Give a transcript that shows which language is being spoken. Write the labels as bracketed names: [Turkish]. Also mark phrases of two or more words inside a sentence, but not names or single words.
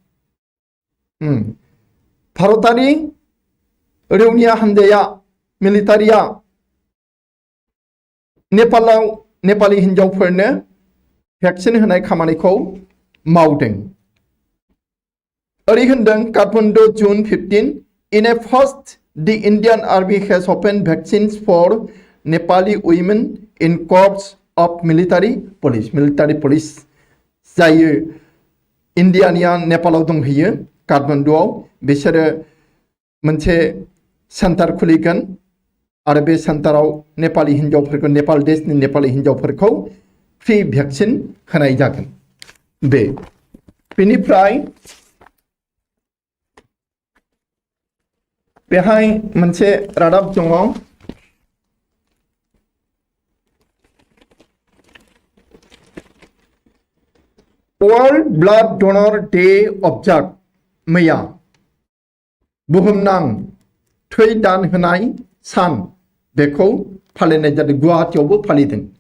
[Bodo] भारतारि रौनिया हान्जाया मिलिटारिया नेपालाव नेपाली हिन्जावफोरनो भेक्सिन होनाय खामानिखौ मावदों। ओरै होनदों काठमांडु June 15 [English] in a first the Indian Army has opened vaccines for Nepali women in corps of military police [Bodo] जायो इन्डियानिया नेपालाव दंहैयो काठमांडुआव बिसोरो मोनसे सेन्टार खुलिगोन आरो बे सेन्टाराव नेपाली हिन्जावफोरखौ नेपाल देशनि नेपाली हिन्जावफोरखौ फ्रि भेक्सिन होनाय जागोन। बेनिफ्राय बेहाय मोनसे रादाब दङ [English] World Blood Donor Day observe [Bodo] मैया बुहुमनां थै दान होनाय सान बेखौ फालिनाय जादों, गुवाहाटीआवबो फालिदों।